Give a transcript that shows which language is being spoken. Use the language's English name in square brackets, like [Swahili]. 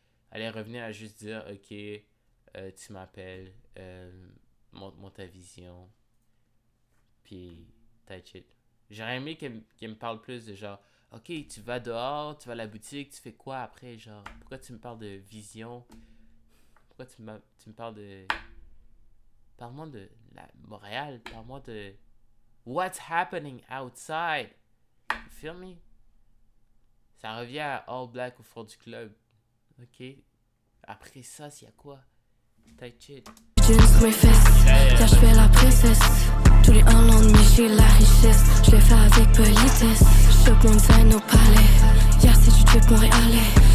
[French] Elle est revenue à juste dire, ok, tu m'appelles, montre ta vision, puis [English] that's it. [French] J'aurais aimé qu'elle me parle plus de genre, ok, tu vas dehors, tu vas à la boutique, tu fais quoi après, genre, pourquoi tu me parles de vision? Pourquoi tu me parles de... Parle-moi de Montréal, parle-moi de... [English] What's happening outside? You feel me? [French] Ça revient à All Black au fond du club. Ok? Après ça, s'il y a quoi? [English] Tight shit. [French] Jeans sur mes fesses, yeah, j'fais la princesse. Tous les 1 an de mais j'ai la richesse. J'le fais avec politesse. J'chope mon design au palais. Yeah, c'est du trip montréalais.